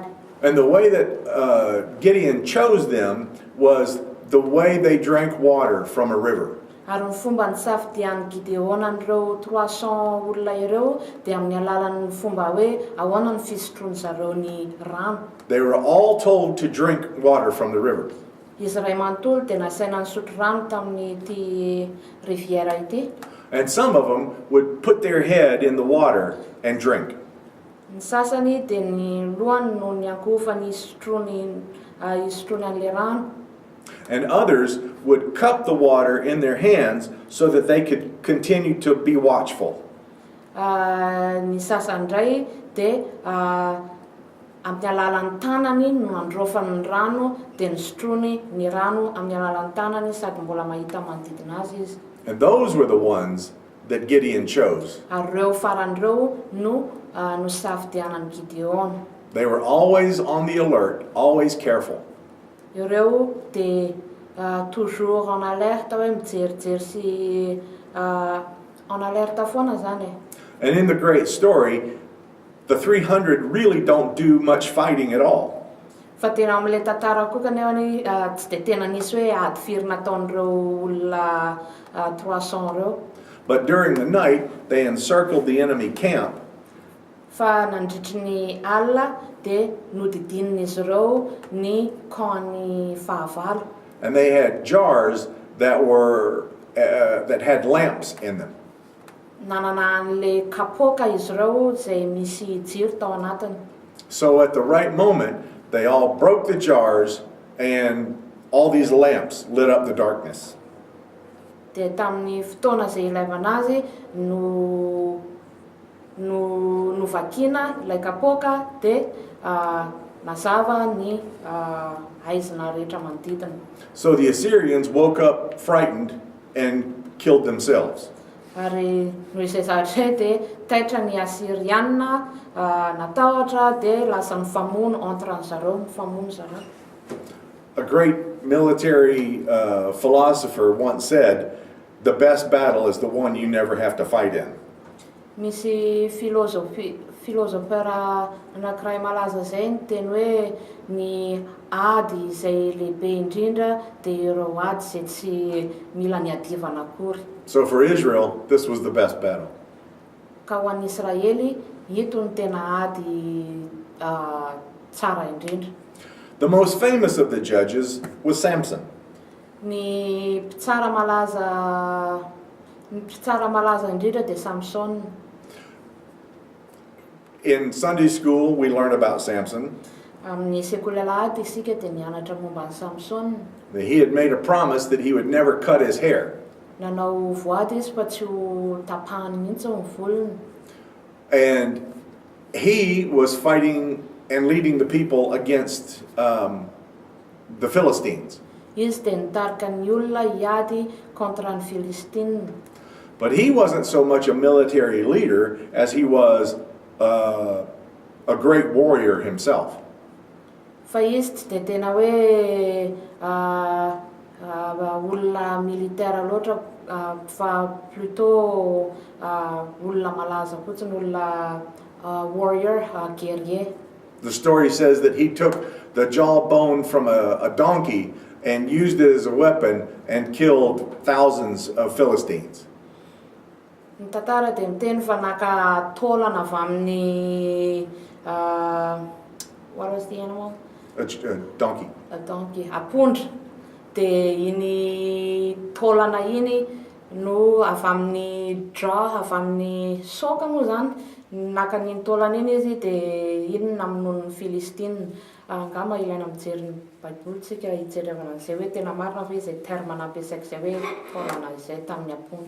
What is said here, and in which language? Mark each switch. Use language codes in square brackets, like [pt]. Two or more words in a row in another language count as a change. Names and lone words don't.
[en] And the way that Gideon chose them was the way they drank water from a river. [mg] Ary ny fomba nisafidian'i Gideona an'ireo 300 olona ireo dia amin'ny alalan'ny fomba hoe ahoana ny fisotroany zareo ny rano. [en] They were all told to drink water from the river. [mg] Izy ray manontolo dia nasaina nisotro rano tamin'ity riviera ity. [en] And some of them would put their head in the water and drink. [mg] Ny sasany dia ny lohany no niankofany isotrony an'ilay rano. [en] And others would cup the water in their hands so that they could continue to be watchful. [mg] Ny sasany indray dia amin'ny alalan'ny tanany no androfany ny rano dia nisotrony ny rano amin'ny alalan'ny tanany sady mbola mahita manodidina azy izy. [en] And those were the ones that Gideon chose. [mg] Ary ireo faran'ireo no safidianan'i Gideona. [en] They were always on the alert, always careful. [mg] Ireo dia [fr] toujours en alerte [mg] hoe mijerijery sy [fr] en alerte [mg] foana zany e. [en] And in the great story, the 300 really don't do much fighting at all. [mg] Fa tena amin'ilay tantara koa kanefany tsy dia tena nisy hoe ady firy nataon'ireo olona 300 ireo. [en] But during the night, they encircled the enemy camp. [mg] Fa nandritry ny alina dia nodidin'izy ireo ny camp-ny fahavalo. [en] And they had jars that were that had lamps in them. [mg] Nanana an'ilay kapoaka izy ireo izay misy jiro tao anatiny. [en] So at the right moment, they all broke the jars and all these lamps lit up the darkness. [mg] Dia tamin'ny fotoana izay ilaivana azy no vakiana ilay kapoaka dia mazava ny haizina rehetra manodidina. [en] So the Assyrians woke up frightened and killed themselves. [mg] Ary noho izay zavatra dia taitra ny Asiriana natahotra dia lasa nifamono entre zareo, nifamono zareo. [en] A great military philosopher once said, "The best battle is the one you never have to fight in." [mg] Misy filozofera anankiray malaza izay niteny hoe ny ady izay lehibe indrindra dia ireo ady izay tsy mila niadivana akory. [en] So for Israel, this was the best battle. [mg] Ka ho an'ny Israely, ito ny tena ady tsara indrindra. [en] The most famous of the judges was Samson. [mg] Ny mpitsara malaza indrindra dia Samson. [en] In Sunday school, we learn about Samson. [mg] Amin'ny sekoly alahady isika dia nianatra momba ny Samson. [en] He had made a promise that he would never cut his hair. [mg] Nanao voady izy fa tsy ho tapahany mihitsy ny volony. [en] And he was fighting and leading the people against the Philistines. [mg] Izy dia nitarika ny olona hiady kontra ny Filistina. [en] But he wasn't so much a military leader as he was a great warrior himself. [mg] Fa izy tsy dia tena hoe olona militaire loatra fa plutôt olona malaza fotsiny, olona warrior, guerrier. [en] The story says that he took the jawbone from a donkey and used it as a weapon and killed thousands of Philistines. [mg] Ny tantara dia miteny fa naka taolana avy amin'ny [en] what was the animal? A donkey. A donkey, [mg] apondra. Dia iny taolana iny no avy amin'ny avy amin'ny soka moa zany, naka n'iny taolana iny izy dia iny namonono ny Filistina. Angamba ilaina mijery ny Baiboly tsika hijerevana an'izay hoe tena marina fa izay terme nampiasaiko izay hoe taolana izay tamin'ny apondra.